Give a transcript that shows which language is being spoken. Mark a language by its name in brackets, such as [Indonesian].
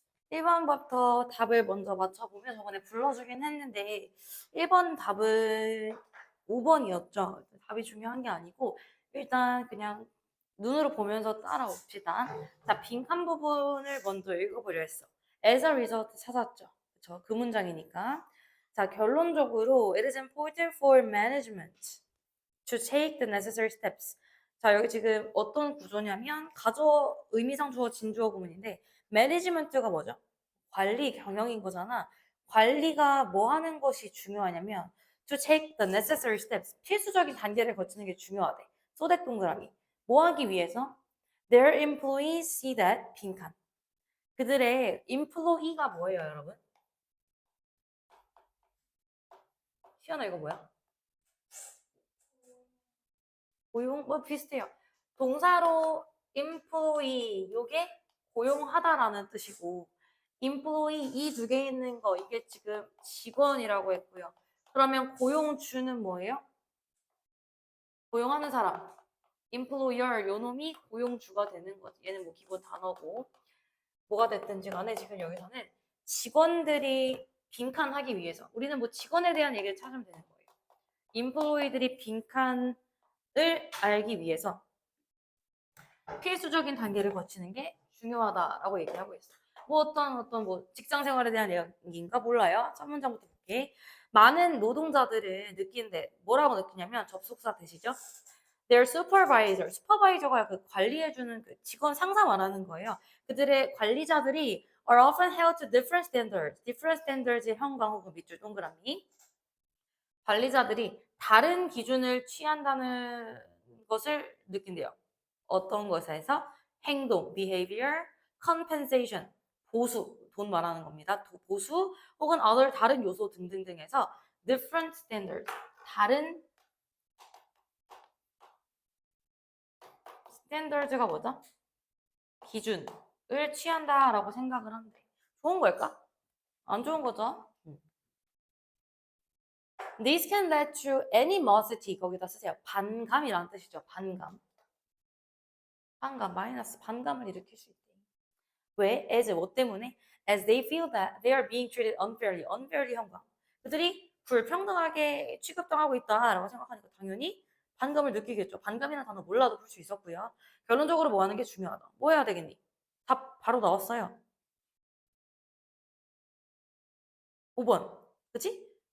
[Korean] 1번부터 답을 먼저 맞춰보면 저번에 불러주긴 했는데 1번 답은 5번이었죠. 답이 중요한 게 아니고 일단 그냥 눈으로 보면서 따라옵시다. 자, 빈칸 부분을 먼저 읽어보려 했어. [English] As a result [Korean] 찾았죠. 그쵸? 그 문장이니까. 자, 결론적으로 [English] it is important for management to take the necessary steps. [Korean] 자, 여기 지금 어떤 구조냐면 가주어, 의미상 주어, 진주어 구문인데 매니지먼트가 뭐죠? 관리, 경영인 거잖아. 관리가 뭐 하는 것이 중요하냐면 [English] to take the necessary steps. [Korean] 필수적인 단계를 거치는 게 중요하대. 소댓 동그라미. 뭐 하기 위해서? [English] Their employees see that [Korean] 빈칸. 그들의 employee가 뭐예요, 여러분? 시연아 이거 뭐야? 고용 뭐 비슷해요. 동사로 employee 요게 고용하다라는 뜻이고 employee 이 두 개 있는 거 이게 지금 직원이라고 했고요. 그러면 고용주는 뭐예요? 고용하는 사람. employer 요 놈이 고용주가 되는 거지. 얘는 뭐 기본 단어고 뭐가 됐든지 간에 지금 여기서는 직원들이 빈칸하기 위해서 우리는 뭐 직원에 대한 얘기를 찾으면 되는 거예요. employee들이 빈칸을 알기 위해서 필수적인 단계를 거치는 게 중요하다라고 얘기하고 있어요. 뭐 어떤 뭐 직장 생활에 대한 얘기인가 몰라요. 첫 문장부터 볼게. 많은 노동자들은 느끼는데 뭐라고 느끼냐면 접속사 되시죠? [English] Their supervisor, [Korean] 슈퍼바이저가 그 관리해주는 그 직원 상사 말하는 거예요. 그들의 관리자들이 [English] are often held to different standards. different standards [Korean] 의 형광 혹은 밑줄 동그라미. 관리자들이 다른 기준을 취한다는 것을 느낀대요. 어떤 것에서? 행동, behavior, compensation, 보수, 돈 말하는 겁니다. 보수 혹은 other 다른 요소 등등등에서 [English] different standard, [Korean] 다른 standards가 뭐죠? 기준을 취한다라고 생각을 한대. 좋은 걸까? 안 좋은 거죠? [English] This can lead to animosity [Korean] 거기다 쓰세요. 반감이라는 뜻이죠. 반감. 반감, 마이너스 반감을 일으킬 수 있대. 왜? as 뭐 때문에? [English] as they feel that they are being treated unfairly. [Korean] unfairly 형광. 그들이 불평등하게 취급당하고 있다라고 생각하니까 당연히 반감을 느끼겠죠. 반감이라는 단어 몰라도 볼 수 있었고요. 결론적으로 뭐 하는 게 중요하다. 뭐 해야 되겠니? 답 바로 나왔어요. 5번. 그치?